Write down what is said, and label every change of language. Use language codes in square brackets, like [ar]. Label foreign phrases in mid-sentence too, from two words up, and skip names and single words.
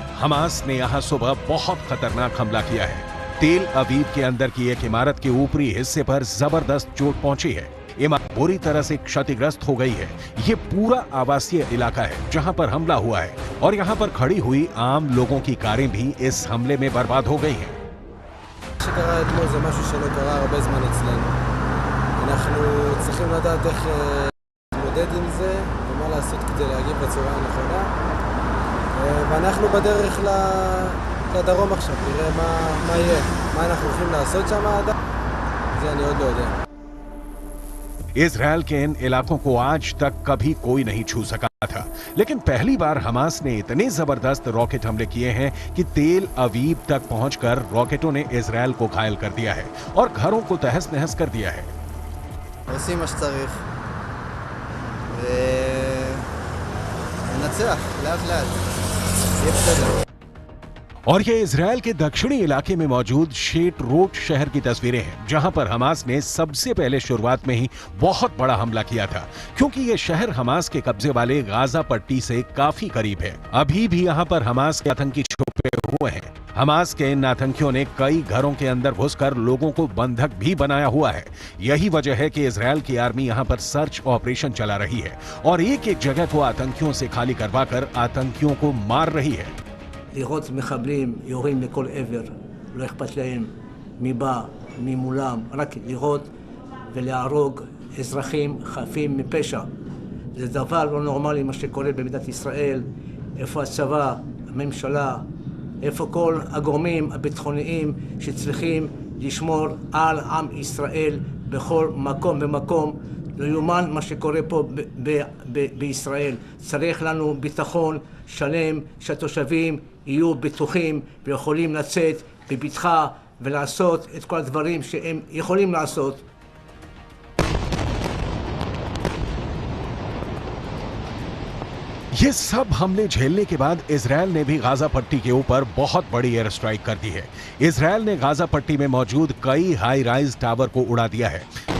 [hi] हमास ने यहां सुबह बहुत खतरनाक हमला किया है। तेल अवीव के अंदर की एक इमारत के ऊपरी हिस्से पर जबरदस्त चोट पहुंची है। इमारत बुरी तरह से क्षतिग्रस्त हो गई है। ये पूरा आवासीय इलाका है जहां पर हमला हुआ है और यहां पर खड़ी हुई आम लोगों की कारें भी इस हमले में बर्बाद हो गई हैं। [he] ומה לעשות כדי להגיב בצורה הנכונה. ואנחנו בדרך לדרום עכשיו, נראה מה יהיה, מה אנחנו הולכים לעשות שם עד זה אני עוד לא יודע. [hi] इजराइल के इन इलाकों को आज तक कभी कोई नहीं छू सका था, लेकिन पहली बार हमास ने इतने जबरदस्त रॉकेट हमले किए हैं कि तेल अवीव तक पहुंचकर रॉकेटों ने इजराइल को घायल कर दिया है और घरों को तहस नहस कर दिया है। [he] עושים מה שצריך. ונצח, לאט לאט. יהיה בסדר. [hi] और ये इजराइल के दक्षिणी इलाके में मौजूद शेटरोट शहर की तस्वीरें हैं, जहां पर हमास ने सबसे पहले शुरुआत में ही बहुत बड़ा हमला किया था, क्योंकि ये शहर हमास के कब्जे वाले गाजा पट्टी से काफी करीब है। अभी भी यहां पर हमास के आतंकी छुपे हुए हैं। हमास के इन आतंकियों ने कई घरों के अंदर घुसकर लोगों को बंधक भी बनाया हुआ है। यही वजह है कि इजराइल की आर्मी यहां पर [en] search operation [hi] चला रही है और एक एक जगह को आतंकियों से खाली करवाकर आतंकियों को मार रही है। [he] לראות מחבלים יורים לכל עבר, לא אכפת להם מי בא, מי מולם, רק לראות ולהרוג אזרחים חפים מפשע. זה דבר לא נורמלי מה שקורה במדינת ישראל. איפה הצבא, הממשלה, איפה כל הגורמים הביטחוניים שצריכים לשמור על עם ישראל בכל מקום ומקום. לא יאומן מה שקורה פה בישראל. צריך לנו ביטחון שלם, שהתושבים יהיו בטוחים ויכולים לצאת בבטחה ולעשות את כל הדברים שהם יכולים לעשות. [hi] ये सब हमले झेलने के बाद इजराइल ने भी गाजा पट्टी के ऊपर बहुत बड़ी [en] air strike [hi] कर दी है। इजराइल ने गाजा पट्टी में मौजूद कई [en] high rise tower [hi] को उड़ा दिया है।